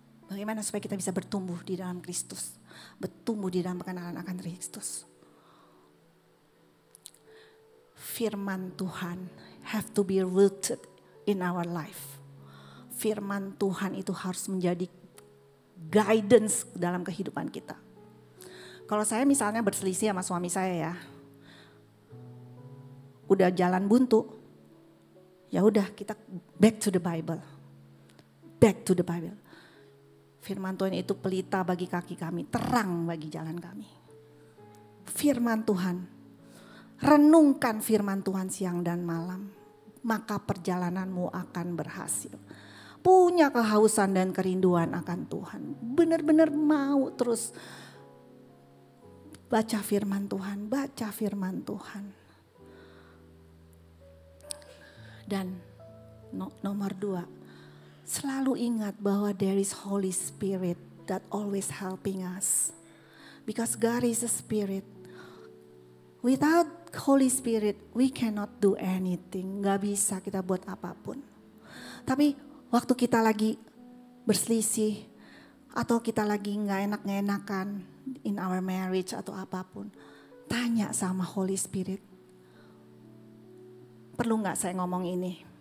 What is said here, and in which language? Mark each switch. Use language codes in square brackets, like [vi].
[id] Bagaimana supaya kita bisa bertumbuh di dalam Kristus, bertumbuh di dalam pengenalan akan Kristus. Firman Tuhan [en] have to be rooted in our life. [id] Firman Tuhan itu harus menjadi guidance dalam kehidupan kita. Kalau saya misalnya berselisih sama suami saya ya, udah jalan buntu, ya udah kita [en] back to the Bible, [id] back to the Bible. Firman Tuhan itu pelita bagi kaki kami, terang bagi jalan kami. Firman Tuhan, renungkan firman Tuhan siang dan malam, maka perjalananmu akan berhasil. Punya kehausan dan kerinduan akan Tuhan. Benar-benar mau terus baca firman Tuhan, baca firman Tuhan. Dan nomor 2, selalu ingat bahwa [en] there is Holy Spirit that always helping us. Because God is a Spirit. Without Holy Spirit, we cannot do anything. [id] Gak bisa kita buat apapun. Tapi waktu kita lagi berselisih atau kita lagi gak enak-enakan [en] in our marriage [id] atau apapun, tanya sama Holy Spirit. Perlu gak saya ngomong ini?